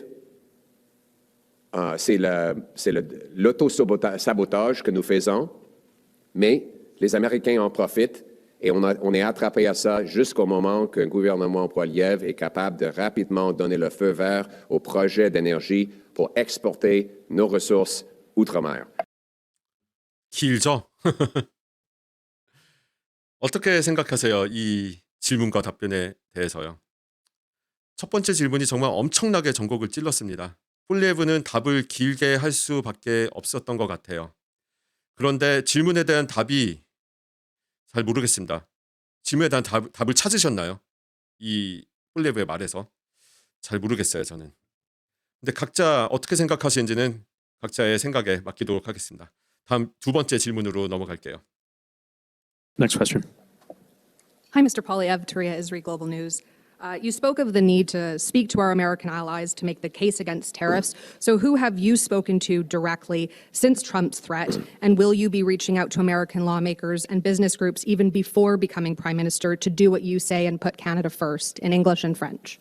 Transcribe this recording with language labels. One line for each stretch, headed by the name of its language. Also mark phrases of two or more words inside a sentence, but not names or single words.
French: C'est l'auto-sabotage que nous faisons, mais les Américains en profitent et on est attrapé à ça jusqu'au moment qu'un gouvernement Poilievre est capable de rapidement donner le feu vert au projet d'énergie pour exporter nos ressources outre-mer.
Korean: 길죠? 어떻게 생각하세요? 이 질문과 답변에 대해서요. 첫 번째 질문이 정말 엄청나게 전곡을 찔렀습니다. 폴리에브는 답을 길게 할 수밖에 없었던 것 같아요. 그런데 질문에 대한 답이 잘 모르겠습니다. 질문에 대한 답을 찾으셨나요? 이 폴리에브의 말에서. 잘 모르겠어요, 저는. 근데 각자 어떻게 생각하시는지는 각자의 생각에 맡기도록 하겠습니다. 다음 두 번째 질문으로 넘어갈게요.
English: Next question. Hi, Mr. Polyev, Taria Isri, Global News. You spoke of the need to speak to our American allies to make the case against tariffs. So who have you spoken to directly since Trump's threat? And will you be reaching out to American lawmakers and business groups even before becoming prime minister to do what you say and put Canada first in English and French?